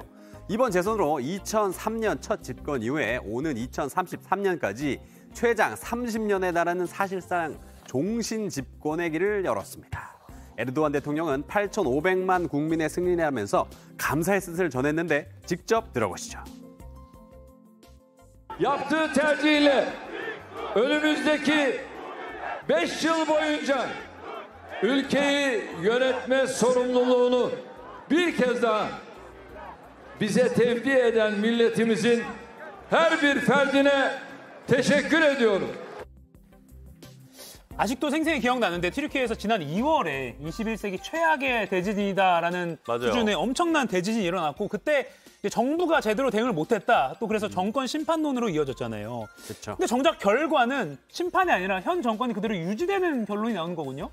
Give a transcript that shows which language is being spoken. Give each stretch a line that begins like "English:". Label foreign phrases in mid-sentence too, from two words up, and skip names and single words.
Korean: 이번 재선으로 2003년 첫 집권 이후에 오는 2033년까지 최장 30년에 달하는 사실상 종신 집권의 길을 열었습니다. 에르도안 대통령은 8,500만 국민의 승리를 하면서 감사의 뜻을 전했는데 직접 들어보시죠.
Turkish: Yaptığı tercihiyle önümüzdeki 5 yıl boyunca ülkeyi yönetme sorumluluğunu bir kez daha bize tevdi eden milletimizin her bir ferdine teşekkür ediyorum.
Korean: 아직도 생생히 기억나는데 튀르키예에서 지난 2월에 21세기 최악의 대지진이다라는 맞아요. 수준의 엄청난 대지진이 일어났고 그때 정부가 제대로 대응을 못했다. 또 그래서 정권 심판론으로 이어졌잖아요. 그렇죠. 근데 정작 결과는 심판이 아니라 현 정권이 그대로 유지되는 결론이 나온 거군요.